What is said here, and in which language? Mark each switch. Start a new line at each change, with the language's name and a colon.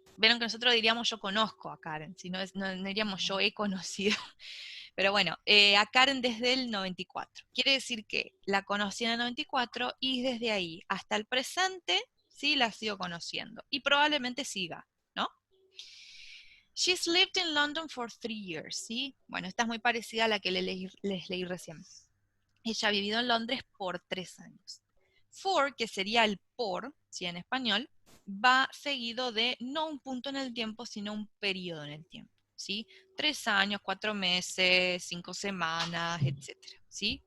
Spanish: Vieron que nosotros diríamos yo conozco a Karen, si no, no diríamos yo he conocido. Pero bueno, a Karen desde el 94. Quiere decir que la conocí en el 94 y desde ahí hasta el presente, sí, la sigo conociendo. Y probablemente siga, ¿no?
English: She's lived in London for 3 years,
Spanish: ¿sí? Bueno, esta es muy parecida a la que les leí recién. Ella ha vivido en Londres por 3 años. For, que sería el por, ¿sí? En español, va seguido de no un punto en el tiempo, sino un periodo en el tiempo, ¿sí? 3 años, 4 meses, 5 semanas, etc. ¿Sí?